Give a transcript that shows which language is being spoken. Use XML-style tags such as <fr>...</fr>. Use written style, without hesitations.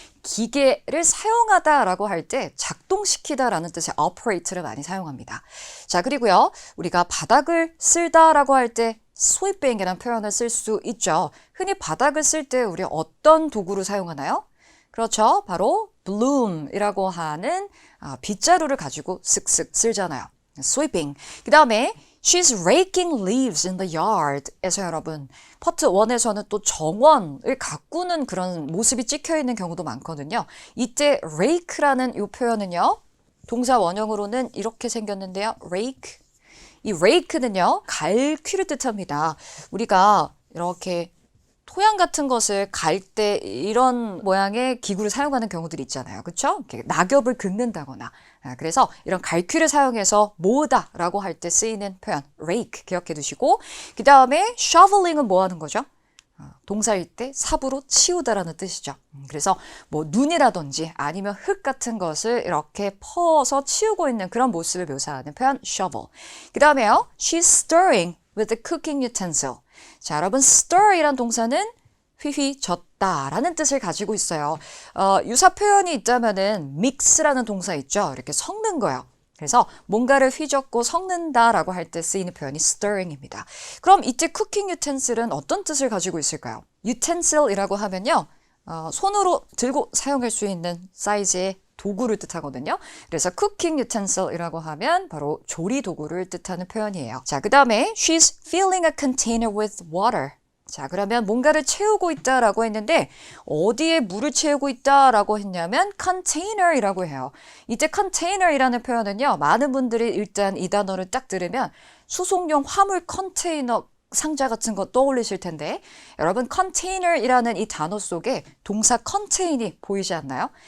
<ko>기계를 사용하다라고 할 때 작동시키다라는 뜻의 operate를 많이 사용합니다. 자, 그리고요. 우리가 바닥을 쓸다라고 할 때 sweeping이라는 표현을 쓸 수 있죠. 흔히 바닥을 쓸 때 우리 어떤 도구를 사용하나요? 그렇죠. 바로 bloom이라고 하는 빗자루를 가지고 쓱쓱 쓸잖아요.</ko> <en>sweeping.</en> <ko>그 다음에</ko> <en>She's raking leaves in the yard.</en> <ko>에서 여러분, 파트 1에서는 또 정원을 가꾸는 그런 모습이 찍혀 있는 경우도 많거든요. 이때 rake라는 이 표현은요. 동사 원형으로는 이렇게 생겼는데요. rake. 이 rake는요. 갈퀴를 뜻합니다. 우리가 이렇게 토양 같은 것을 갈 때 이런 모양의 기구를 사용하는 경우들이 있잖아요. 그렇죠? 낙엽을 긁는다거나. 그래서 이런 갈퀴를 사용해서 모으다라고 할 때 쓰이는 표현 rake 기억해 두시고 그 다음에 shoveling은 뭐 하는 거죠? 동사일 때 삽으로 치우다라는 뜻이죠. 그래서 뭐 눈이라든지 아니면 흙 같은 것을 이렇게 퍼서 치우고 있는 그런 모습을 묘사하는 표현 shovel. 그 다음에요.</ko> <en>She's stirring with the cooking utensil.</en> <ko>자, 여러분 stir이란 동사는 휘휘젓다라는 뜻을 가지고 있어요. 유사 표현이 있다면은 mix라는 동사 있죠. 이렇게 섞는 거예요. 그래서 뭔가를 휘젓고 섞는다라고 할 때 쓰이는 표현이 stirring입니다. 그럼 이때 cooking utensil은 어떤 뜻을 가지고 있을까요? utensil이라고 하면요. 손으로 들고 사용할 수 있는 사이즈의 도구를 뜻하거든요. 그래서 cooking utensil이라고 하면 바로 조리 도구를 뜻하는 표현이에요. 자, 그 다음에</ko> <en>she's filling a container with water.</en> <ko>자, 그러면 뭔가를 채우고 있다라고 했는데 어디에 물을 채우고 있다라고 했냐면 container이라고 해요. 이때 container이라는 표현은요. 많은 분들이 일단 이 단어를 딱 들으면 수송용 화물 컨테이너 상자 같은 거 떠올리실 텐데 여러분 container이라는 이 단어 속에 동사 contain이 보이지 않나요?</ko>